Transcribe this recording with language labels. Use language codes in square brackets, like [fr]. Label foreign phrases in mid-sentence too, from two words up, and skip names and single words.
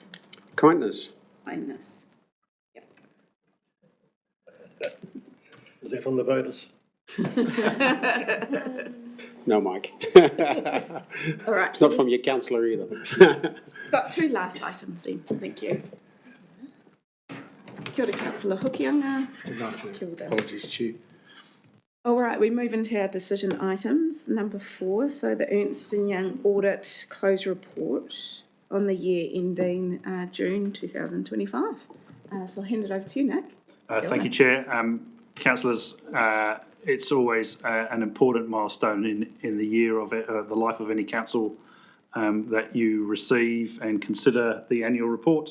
[en] Kindness. Kindness. Yep. Is that from the voters? No, Mike. All right. It's not from your councillor either. Got 2 last items then. Thank you. [mi] Kia ora, Councillor Hokianga. Kia ora. [en] Apologies, Chair. All right, we move into our decision items. Number 4, so the Ernst & Young audit close report on the year ending June 2025. So I'll hand it over to you, Nick. Thank you, Chair. Councillors, it's always an important milestone in the year of the life of any council that you receive and consider the annual report.